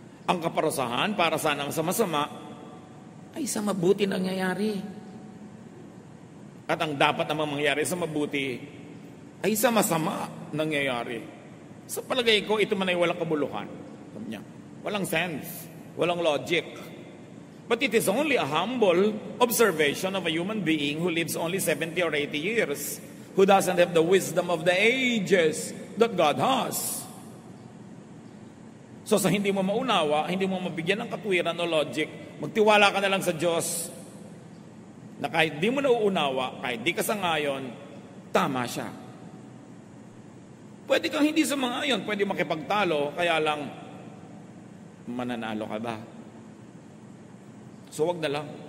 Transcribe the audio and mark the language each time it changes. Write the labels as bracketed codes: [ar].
[tl] Ang kaparusahan para sa nang sama-sama ay sa mabuti nangyayari. At ang dapat namang mangyari sa mabuti ay sa masama nangyayari. Sa palagay ko, ito man ay walang kabuluhan. Walang sense, walang logic. [en] But it is only a humble observation of a human being who lives only 70 or 80 years, who doesn't have the wisdom of the ages that God has. [tl] So sa hindi mo maunawa, hindi mo mabigyan ng katwiran o logic, magtiwala ka na lang sa Diyos na kahit di mo nauunawa, kahit di ka sangayon, tama siya. Pwede kang hindi sumangayon, pwede makipagtalo, kaya lang mananalo ka ba? So wag na lang.